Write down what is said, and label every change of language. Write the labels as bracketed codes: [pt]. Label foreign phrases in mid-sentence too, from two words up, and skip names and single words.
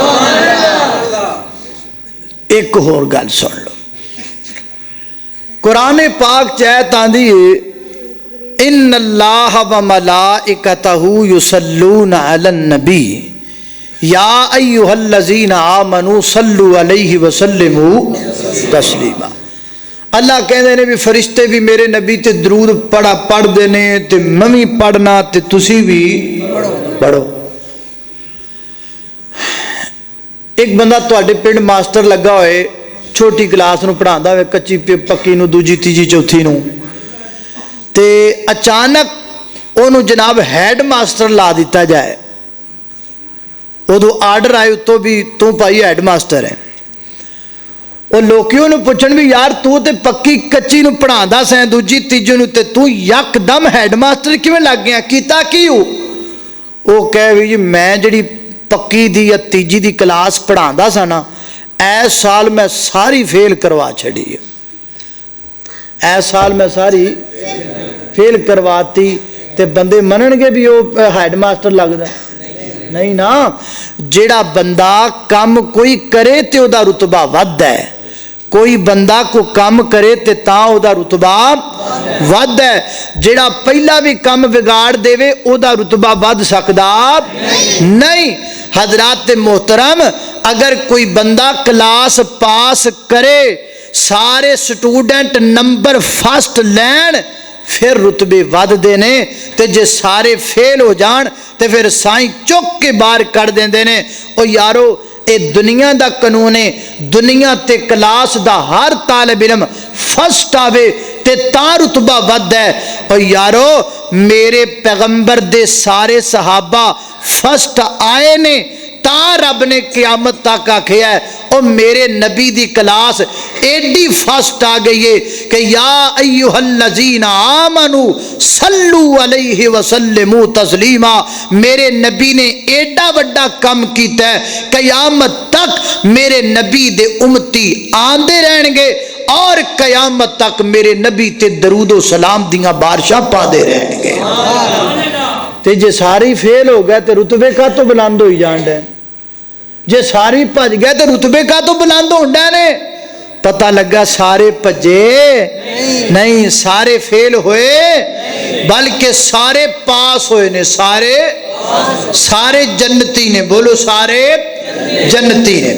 [pa] ایک اور گل سن لو، قرآن پاک چاہت آندھی [ar] ان اللہ و ملائکتہ یصلون علی النبی یا ایھا الذین آمنوا صلو علیہ وسلموا تسلیما. [pa] اللہ کہندے نے بھی فرشتے بھی میرے نبی تے درود پڑھ دے نے تے میں بھی پڑھنا تے تسی بھی پڑھو. ایک بندہ تواڈے پنڈ ماسٹر لگا ہوئے چھوٹی کلاس نو پڑھاندا ہوئے کچی پکی نو دوجی تیجی چوتھی نو تے اچانک اونوں جناب ہیڈ ماسٹر لا دیتا جائے. ادو آرڈر آئے اتوں بھی تو بھائی ہیڈ ماسٹر ہے. وہ لوکیوں نے پوچھن بھی یار تو تے پکی کچی نو پڑھاندا سیں دوجی تیجی نو تے تو یک دم ہیڈ ماسٹر کیویں لگ گیا کیتا کی ہو؟ وہ کہے بھی جی میں جڑی پکی دی یا تیجی دی کلاس پڑھاندا سا نا ایس سال میں ساری فیل کروا چھڑی ہے. ایس سال میں ساری فیل کرواتی تے بندے منن گے بھی وہ ہیڈ ماسٹر لگدا نہیں نا. جیڑا بندہ کام کوئی کرے تے او دا رتبہ ود ہے. کوئی بندہ کو کام کرے تے تاں او دا رتبہ ود ہے. جیڑا پہلا بھی کام بگاڑ دے وے او دا رتبہ ود سکدا نہیں. حضرات محترم اگر کوئی بندہ کلاس پاس کرے سارے سٹوڈنٹ نمبر فرسٹ لین پھر رتبے ود دینے تے جے سارے فیل ہو جان تے پھر سائیں چک کے باہر کر دیندے نے. او یارو اے دنیا دا قانون ہے. دنیا تے کلاس دا ہر طالب علم فرسٹ آوے تے تا رتبہ ود ہے. او یارو میرے پیغمبر دے سارے صحابہ فرسٹ آئے نے تا رب نے قیامت تک آکھیا ہے او میرے نبی دی کلاس ایڈی فاسٹ آ گئی ہے کہ [ar] یا ایھا الذین آمنوا صلو علیہ وسلموا تسلیما. [pa] میرے نبی نے ایڈا بڑا کام کیتا ہے قیامت تک میرے نبی دے امتی آندے رہن گے اور قیامت تک میرے نبی تے درود و سلام دیاں بارشاں پاندے رہن گے. تے جے ساری فیل ہو گئے تے رتبے کا تو بلند ہوئی جان ڈے. جے ساری بھج گئے تے رتبے کا تو بلند ہون ڈے نے. پتہ لگا سارے بھجے نہیں سارے فیل ہوئے بلکہ سارے پاس ہوئے نے. سارے جنتی نے. بولو سارے جنتی نے.